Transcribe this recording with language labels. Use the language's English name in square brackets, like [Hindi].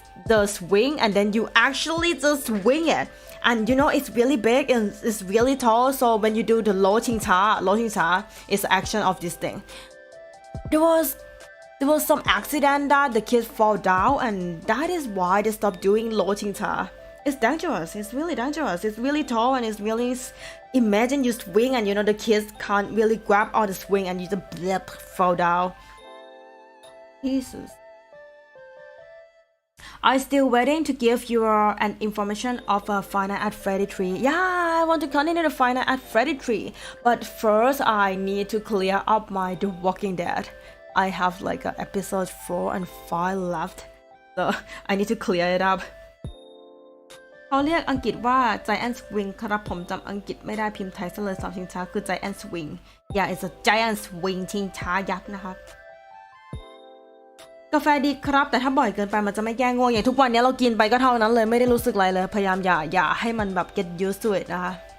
[English] the swing and then you actually just swing it and you know it's really big and it's really tall so when you do the โลชิงช้าis the action of this thing there was some accident that the kids fall down and that is why they stopped doing โลชิงช้า it's dangerous. It's really dangerous. It's really tall and it's really. Imagine you swing and the kids can't really grab on the swing and you just blip, fall down. Jesus. I'm still waiting to give you an information of a Final at Freddy 3. Yeah, I want to continue the Final at Freddy 3. But first, I need to clear up my The Walking Dead. I have like episode 4 and 5 left. So I need to clear it up. [Thai] เขาเรียกอังกฤษว่า Giant Swing ครับผมจำอังกฤษไม่ได้พิมพ์ไทยซะเลยสำชิงช้าคือ Giant Swing [English] Yeah it's a Giant Swing [Thai] ชิงช้ายักษ์นะครับกาแฟดีครับแต่ถ้าบ่อยเกินไปมันจะไม่แก้ง่วงอย่างทุกวันนี้เรากินไปก็เท่านั้นเลยไม่ได้รู้สึกอะไรเลยพยายามอย่าให้มันแบบ [English] get used to it [Thai] นะคะ